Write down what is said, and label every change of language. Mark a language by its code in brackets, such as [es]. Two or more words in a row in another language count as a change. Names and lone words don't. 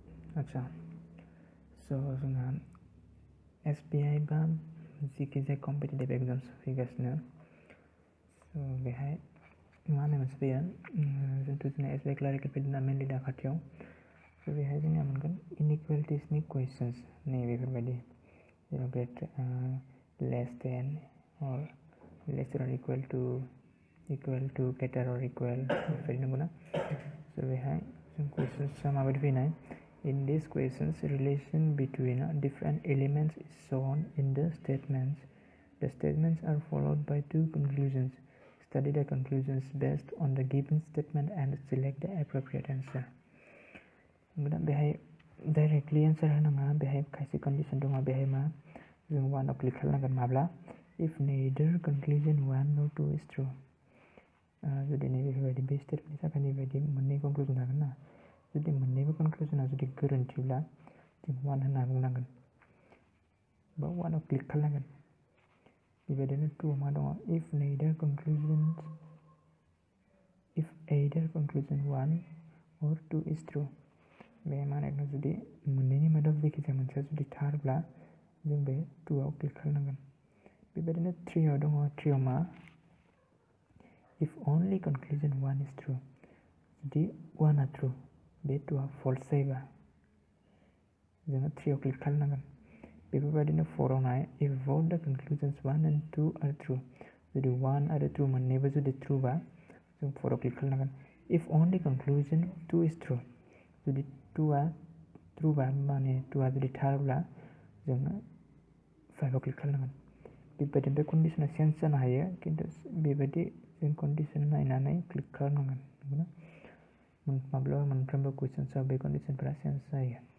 [brx] आच्छा स' जोंहा SBI बा जिखिजाया [en] competitive exams [brx] फैगासिनो स' बेहाय मा होनो मोनसे फैयो जिहेथु जोंना [en] SBI clerical [brx] फैदोंना मेनलि दा खाथियाव स' बेहाय जोंनिया मोनगोन इनइकुवेलिटिसनि कुइसन्स नै बेफोरबायदि जेराव [en] less than or less or equal [brx] to greater or equal बेफोरबायदि नंगौना स' बेहाय जों कुइसन्सआ माबायदि फैनाय [en] In these questions, relation between different elements is shown in the statements. The statements are followed by two conclusions. Study the conclusions based on the given statement and select the appropriate answer. [brx] बेहाय डाइरेक्टलि एन्सार होनाङा बेहाय खायसे कन्डिशन दङ बेहाय मा जों 1 क्लिक खालामनांगोन माब्ला [en] if neither conclusion 1 nor 2 is true [brx] जुदि नैबेफोरबायदि बे स्टेटमेन्टनि थाखाय नैबायदि मोननै कनक्लुजन थागोन ना जुदि मोननैबो कनक्लुजना जुदि गोरोन्थिब्ला जों 1 होनना बुंनांगोन बा 1 आव क्लिक खालामनांगोन बेबायदिनो 2 मा दङ [en] if either conclusion 1 or 2 is true [brx] बे माने जुदि मोननैनि मादाव जायखिजाया मोनसेया जुदि थारब्ला जों बे 2 आव क्लिक खालामनांगोन बेबायदिनो 3 आव दङ 3 आव मा if [en] only conclusion 1 is true [brx] जुदि 1 आ true बे 2 आ false जायोबा जोङो 3 आव क्लिक खालामनांगन बेफोरबायदिनो 4 आव नाय [en] if both the conclusions 1 and 2 are true [brx] जुदि 1 आरो 2 मोननैबो जुदि true बा जों 4 आव क्लिक खालामनांगन [en] if only conclusion 2 is true [brx] जुदि 2 आ true बा माने 2 आ जुदि थारब्ला जोङो 5 आव क्लिक खालामनांगन बेबायदिनो बे कन्डिशना चेन्ज जानो हायो खिन्थु बेबायदि जों कन्डिशन नायनानै क्लिक खालामनांगोन नंगौना माब्लाबा मोनफ्रोमबो कुइसन्सआव बे कन्डिशनफोरा चेन्ज जायो